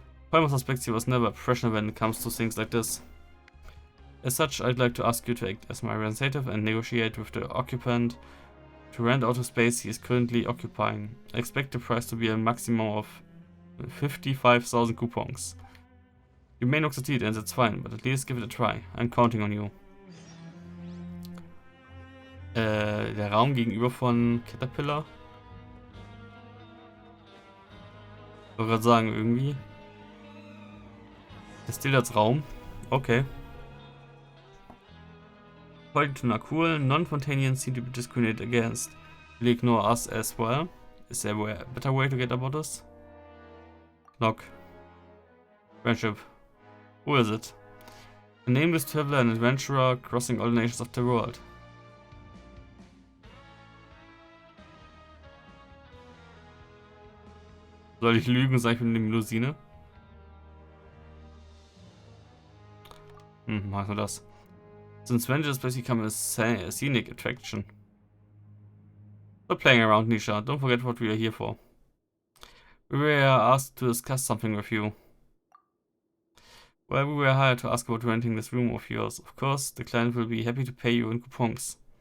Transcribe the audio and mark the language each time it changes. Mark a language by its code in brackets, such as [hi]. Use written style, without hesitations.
[en] Palmer suspects he was never professional when it comes to things like this. As such, I'd like to ask you to act as my representative and negotiate with the occupant to rent out the space he is currently occupying. I expect the price to be a maximum of 55,000 coupons. You may not succeed and that's fine, but at least give it a try. I'm counting on you. [de] Der Raum gegenüber von Caterpillar. Ich wollte gerade sagen, irgendwie. Der Stil als Raum. Okay. [en] According to Nakul, non-Fontanians seem to be discriminated against. Will you ignore us as well? Is there a better way to get about this? Knock. Friendship. Who is it? A nameless traveler and adventurer crossing all the nations of the world. [de] Soll ich lügen und sagen, ich bin eine Melusine? Machen wir das. [en] Since when did this place become a scenic attraction? Stop playing around, Nisha. Don't forget what we are here for. We were asked to discuss something with you. Well, we were hired to ask about renting this room of yours. Of course, the client will be happy to pay you in coupons.